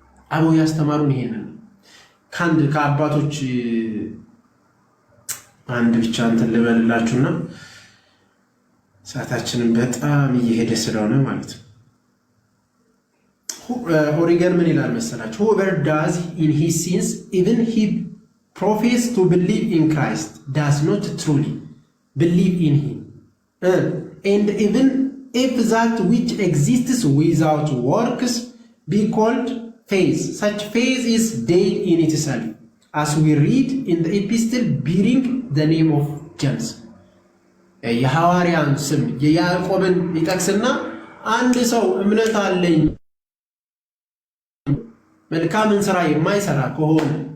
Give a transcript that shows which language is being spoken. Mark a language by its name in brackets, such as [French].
[Amharic] አበው ያስተማሩን ይሄን ነው። ከአባቶች አንድ ብቻ እንትን ልበልላችሁና ሰዓታችንን በጣም እየሄደ ስለሆነ ማለት ነው። ኦሪገን ምን ይላል መሰላችሁ? [English] whoever does in his sins even he profess to believe in Christ does not truly believe in him and even if that which exists without works be called faith, such faith is dead in itself, as we read in the epistle bearing the name of James. [Amharic] የሐዋርያን ስም የያዕቆብን ይጠቅስና አንድ ሰው እምነት አለኝ መልካምን ስራ የማይሰራ ከሆነ